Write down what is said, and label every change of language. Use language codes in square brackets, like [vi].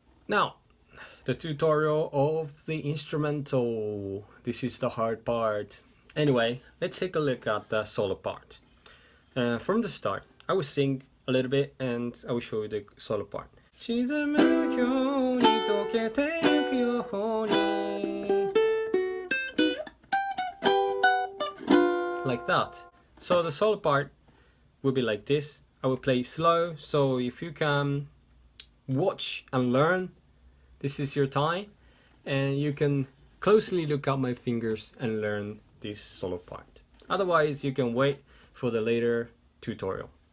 [en] Now, the tutorial of the instrumental. This is the hard part. Anyway, let's take a look at the solo part. From the start, I will sing a little bit and I will show you the solo part. [ja] 沈むように溶けてゆくように [en] Like that. So the solo part will be like this. I will play slow, so if you can watch and learn, this is your time, and you can closely look at my fingers and learn this solo part. Otherwise, you can wait for the later tutorial.